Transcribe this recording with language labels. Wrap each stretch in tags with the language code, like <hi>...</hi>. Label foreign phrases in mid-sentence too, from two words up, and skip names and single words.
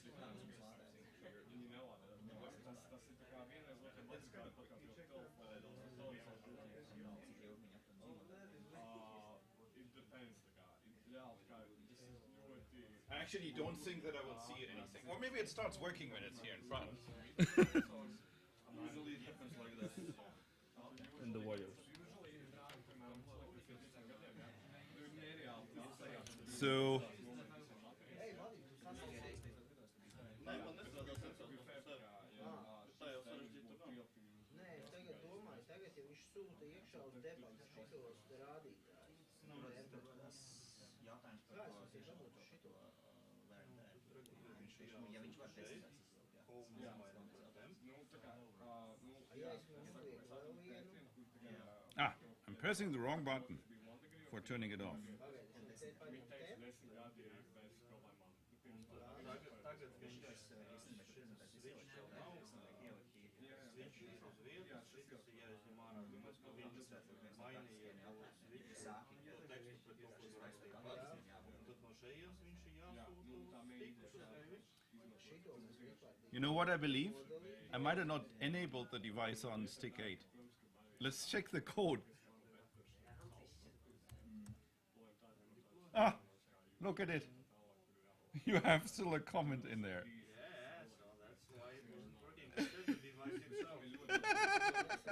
<en>I actually don't think that I will see anything. Or maybe it starts working when it's here in front. Usually it happens like this. In the wires. So</en> <lv>Nē, es tagad domāju, tagad ja viņš sūta iekšā uz debatas šitos te rādītājus. Jautājums Kā es varu dabūt uz šito? Ja viņš var testēt. Ja es nolieku vēl vienu,</lv> <en>Ah, I'm pressing the wrong button for turning it off.</en> <lv>pagaidi, es te paņemu te. Tagad viņš šis switch vēl nav. Switch ir uz vietas, šitas ir jāizņem ārā. Viņš mainīja to switch, to tekstu pret kaut ko rakstīja pats. Un tad no šejienes viņš ir jāsūta uz stikus uz tevi. Šito mēs vispār</lv> <en>You know what I believe? I might have not enabled the device on stick 8. Let's check the code. Ah, look at it. You have still a comment in there. Yeah, so that's why it wasn't working. He said the device himself.</en>